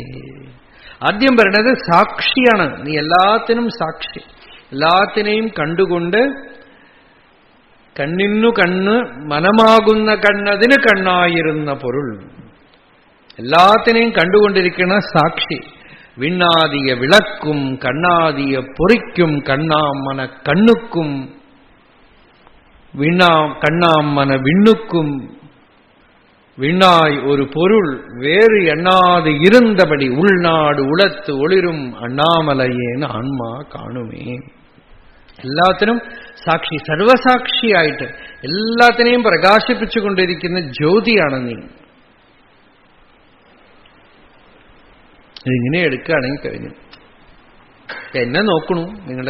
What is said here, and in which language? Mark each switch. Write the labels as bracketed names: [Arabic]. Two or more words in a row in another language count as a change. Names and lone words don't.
[Malayalam] ആദ്യം പറയണത് സാക്ഷിയാണ്. നീ എല്ലാത്തിനും സാക്ഷി, എല്ലാത്തിനെയും കണ്ടുകൊണ്ട് കണ്ണിനു കണ്ണ് മനമാകുന്ന കണ്ണതിന് കണ്ണായിരുന്ന പൊരുൾ. എല്ലാത്തിനെയും കണ്ടുകൊണ്ടിരിക്കുന്ന സാക്ഷി. [Tamil] விண்ணாதிய விளக்கும் கண்ணாதிய பொறிக்கும் கண்ணாமன கண்ணுக்கும் கண்ணாமன விண்ணுக்கும் விண்ணாய் ஒரு பொருள் வேறு எண்ணாது இருந்தபடி உள்நாடு உளத்து ஒளிரும் அண்ணாமலையென ஆத்மா காணுமே. [Malayalam] എല്ലാത്തിനും സാക്ഷി, സർവസാക്ഷിയായിട്ട് എല്ലാത്തിനെയും പ്രകാശിപ്പിച്ചുകൊണ്ടിരിക്കുന്ന ജ്യോതിയാണ് നീ. ഇതിങ്ങനെ എടുക്കുകയാണെങ്കിൽ കഴിഞ്ഞു. എന്നെ നോക്കണു നിങ്ങള്.